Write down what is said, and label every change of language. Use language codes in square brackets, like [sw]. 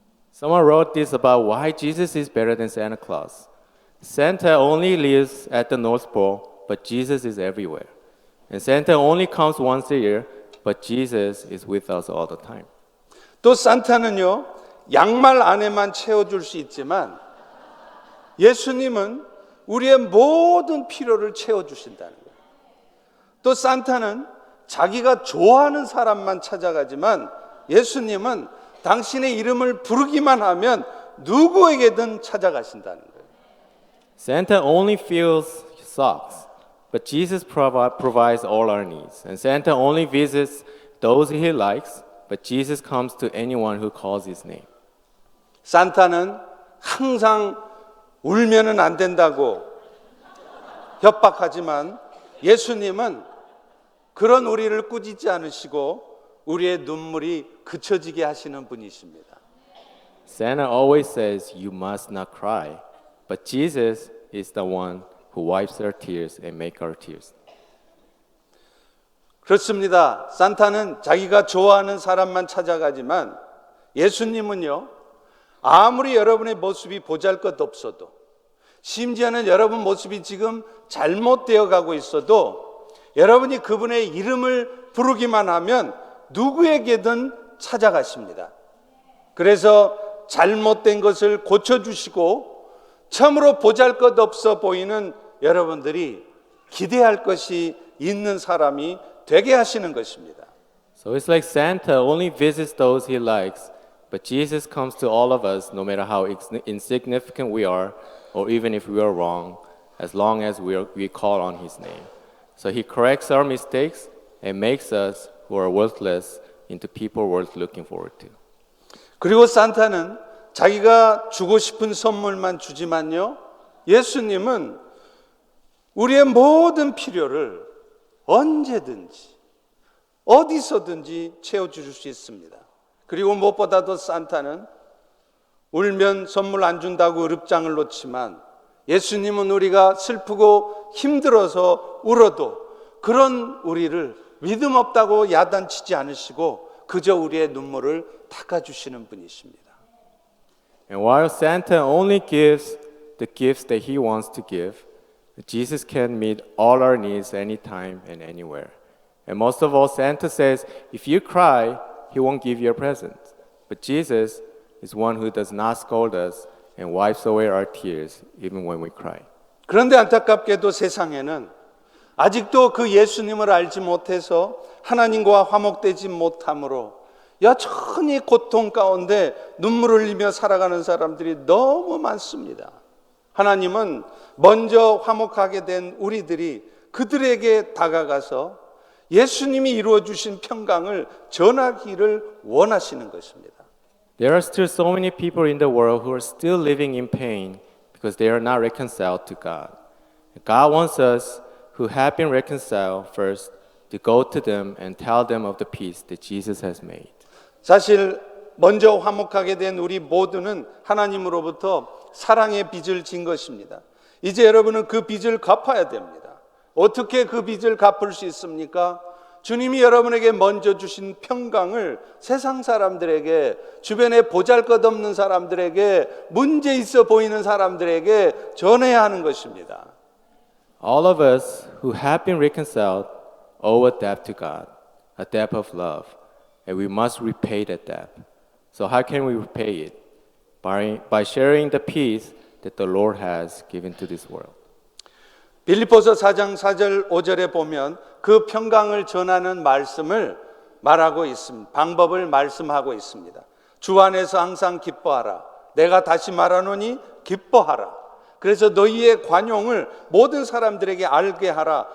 [en] Someone wrote this about why Jesus is better than Santa Claus. Santa only lives at the North Pole, but Jesus is everywhere. And Santa only comes once a year, but Jesus is with us all the time. [ko] 또 산타는요, 양말 안에만 채워줄 수 있지만 예수님은 우리의 모든 필요를 채워주신다는 거예요. 또 산타는 자기가 좋아하는 사람만 찾아가지만 예수님은 당신의 이름을 부르기만 하면 누구에게든 찾아가신다는 거예요. [en] Santa only fills socks, but Jesus provides all our needs. And Santa only visits those he likes, but Jesus comes to anyone who calls his name. [ko] 산타는 항상 울면은 안 된다고 협박하지만 예수님은 그런 우리를 꾸짖지 않으시고 우리의 눈물이 그쳐지게 하시는 분이십니다. [en] Santa always says, "You must not cry," but Jesus is the one who wipes our tears and make our tears. [ko] 그렇습니다. 산타는 자기가 좋아하는 사람만 찾아가지만 예수님은요, 아무리 여러분의 모습이 보잘것없어도 심지어는 여러분 모습이 지금 잘못되어 가고 있어도 여러분이 그분의 이름을 부르기만 하면 누구에게든 찾아가십니다. 그래서 잘못된 것을 고쳐주시고 참으로 보잘것없어 보이는 여러분들이 기대할 것이 있는 사람이 되게 하시는 것입니다. [en] So it's like Santa only visits those he likes, but Jesus comes to all of us no matter how insignificant we are or even if we are wrong, as long as we call on his name. So he corrects our mistakes and makes us who are worthless into people worth looking forward to. [ko] 그리고 산타는 자기가 주고 싶은 선물만 주지만요, 예수님은 우리의 모든 필요를 언제든지 어디서든지 채워줄 수 있습니다. 그리고 무엇보다도 산타는 울면 선물 안 준다고 의릅장을 놓지만 예수님은 우리가 슬프고 힘들어서 울어도 그런 우리를 믿음 없다고 야단치지 않으시고 그저 우리의 눈물을 닦아주시는 분이십니다. [en] And while Santa only gives the gifts that He wants to give. Jesus can meet all our needs anytime and anywhere. And most of all, Santa says, if you cry, He won't give you a present. But Jesus is one who does not scold us and wipes away our tears even when we cry. [ko] 그런데 안타깝게도 세상에는 아직도 그 예수님을 알지 못해서 하나님과 화목되지 못함으로 여전히 고통 가운데 눈물을 흘리며 살아가는 사람들이 너무 많습니다. 하나님은 먼저 화목하게 된 우리들이 그들에게 다가가서 예수님이 이루어 주신 평강을 전하기를 원하시는 것입니다. [en] There are still so many people in the world who are still living in pain because they are not reconciled to God. God wants us who have been reconciled first to go to them and tell them of the peace that Jesus has made. [ko] 사실 먼저 화목하게 된 우리 모두는 하나님으로부터 사랑의 빚을 진 것입니다. 이제 여러분은 그 빚을 갚아야 됩니다. 어떻게 그 빚을 갚을 수 있습니까? 주님이 여러분에게 먼저 주신 평강을 세상 사람들에게, 주변에 보잘것없는 사람들에게, 문제 있어 보이는 사람들에게 전해야 하는 것입니다. [en] All of us who have been reconciled owe a debt to God, a debt of love, and we must repay that debt. So how can we repay it? By sharing the peace that the Lord has given to this world. [ko] 빌립보서 4장 4절 5절에 보면 그 평강을 전하는 말씀을 말하고 있습니다. 방법을 말씀하고 있습니다. 주 안에서 항상 기뻐하라. 내가 다시 말하노니 기뻐하라. 그래서 너희의 관용을 모든 사람들에게 알게 하라.